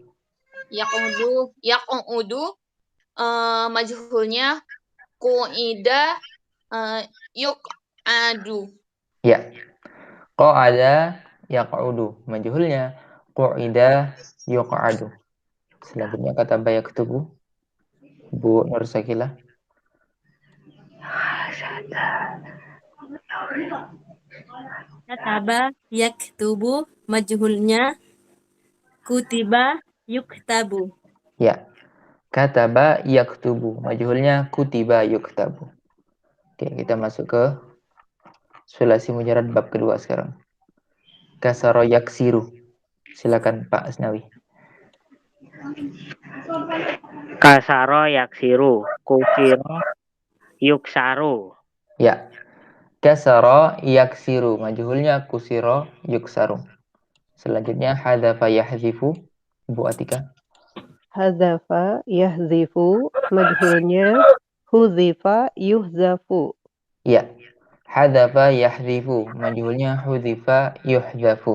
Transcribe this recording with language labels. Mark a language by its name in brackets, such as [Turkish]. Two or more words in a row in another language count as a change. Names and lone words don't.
[Arabic] Yakudu. Majhulnya kuida. Yukadu. [Indonesian] Ya, kok ada yaqudu, majhulnya [Arabic] قعد يقعد. [Indonesian] Selanjutnya kata bayaktubu, Bu Nur Sakila. [Arabic] كتب يكتب, majhulnya كتب يكتب. Ya, كتب يكتب, majhulnya كتب يكتب. [Indonesian] Oke, kita masuk ke [Arabic] ثلاثي مجرد [Indonesian] bab kedua sekarang. [Arabic] كسر يكسر. [Indonesian] Silakan Pak Asnawi. [Arabic] كسر يكسر. كسر يكسر. [Indonesian] Ya, [Arabic] كسر يكسر, majhulnya كسر يكسر. [Indonesian] Selanjutnya [Arabic] حذف يحذف, [Indonesian] Bu Atika. [Arabic] حذف يحذف, majhulnya حذف يحذف. Ya, حذف يحذف, majhulnya حذف يحذف.